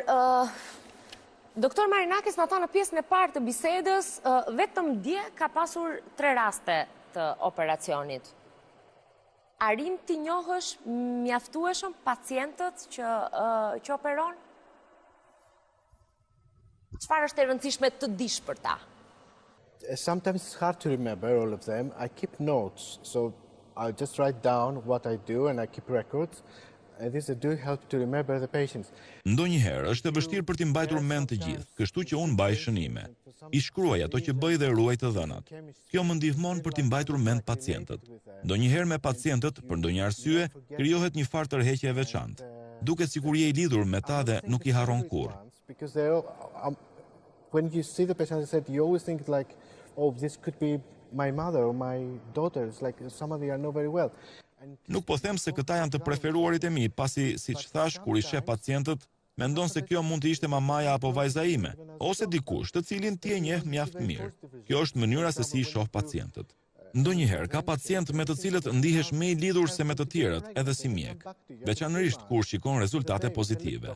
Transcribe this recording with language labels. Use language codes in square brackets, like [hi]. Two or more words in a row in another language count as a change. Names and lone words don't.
[sq] Doktor Marinakis na tha në pjesën e parë të bisedës, vetëm dje ka pasur 3 raste të operacionit. Arrin ti njohësh mjaftueshëm pacientët që operon? Çfarë është e rëndësishme të dish për ta? [en] Sometimes it's hard to remember all of them. I keep notes, so I just write down what I do and I keep records. And this do help to remember the patients. [sq] Ndonjëherë është e vështirë për t'i mbajtur mend të gjithë, kështu që unë mbaj shënime. I shkruaj ato që bëj dhe ruaj të dhënat. Kjo më ndihmon për t'i mbajtur mend pacientët. Ndonjëherë me pacientët, për ndonjë arsye, krijohet një farë tërheqje e veçantë. Duket sikur je i lidhur me ta dhe nuk i harron kurrë. [en] Because when you see the patient, you always think like, oh, this could be my mother or my daughter. It's like somebody I know very well. [sq] Nuk po them se këta janë të preferuarit e mi, pasi, siç thash, kur i sheh pacientët, mendon se kjo mund të ishte mamaja apo vajza ime, ose dikush të cilin ti e njeh mjaft mirë. Kjo është mënyra se si i shoh pacientët. Ndonjëherë ka pacient me të cilët ndihesh më i lidhur se me të tjerët, edhe si mjek, veçanërisht kur shikon rezultate pozitive.